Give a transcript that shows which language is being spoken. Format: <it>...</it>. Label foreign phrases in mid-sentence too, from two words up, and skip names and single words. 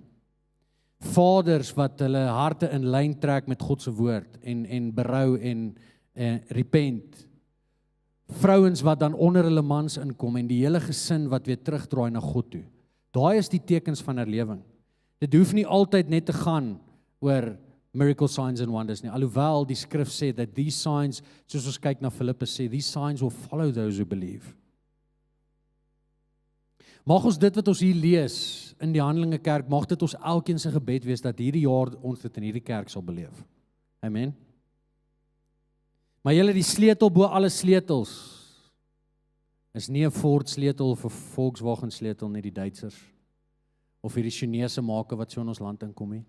<af>Vaders wat hulle harte in lyn trek met God se woord en berou en repent. Vrouens wat dan onder hulle mans inkom en die hele gesin wat weer terugdraai na God toe. Daai is die tekens van herlewing. Dit hoef nie altyd net te gaan oor</af> <en>miracle signs and wonders</en> <af>nie. Alhoewel die skrif sê dat</af> <en>these signs,</en> <af>soos ons kyk na Filippus sê,</af> <en>these signs will follow those who believe.</en> <af>Mag ons dit wat ons hier lees in die Handelinge kerk, mag dit ons elkeen se gebed wees dat hierdie jaar ons dit in hierdie kerk sal beleef. Amen. Maar julle, die sleutel bo alle sleutels is nie 'n Ford sleutel of 'n Volkswagen sleutel nie, die Duitsers of hierdie Chinese make wat so in ons land inkom nie.</af>